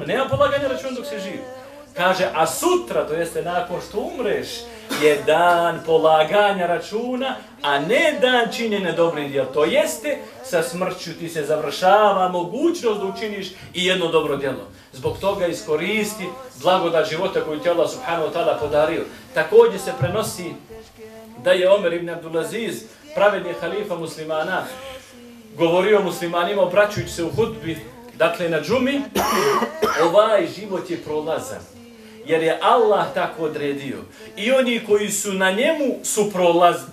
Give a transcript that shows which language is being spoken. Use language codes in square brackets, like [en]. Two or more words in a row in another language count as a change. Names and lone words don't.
[bs] Nema polaganja računa dok si živ. Kaže, a sutra, to jeste nakon što umreš, je dan polaganja računa, a ne dan činjenja dobrih djela. To jeste, sa smrću ti se završava mogućnost da učiniš i jedno dobro djelo. Zbog toga iskoristi blagodat života koju ti Allah [ar] سبحانه وتعالى [bs] podario. Također se prenosi da je Omer ibn Abdulaziz, pravedni halifa muslimana, govorio muslimanima obraćujući se u hudbi, dakle na džumi, ovaj život je prolazan. Jer je Allah tako odredio. I oni koji su na njemu su prolazni.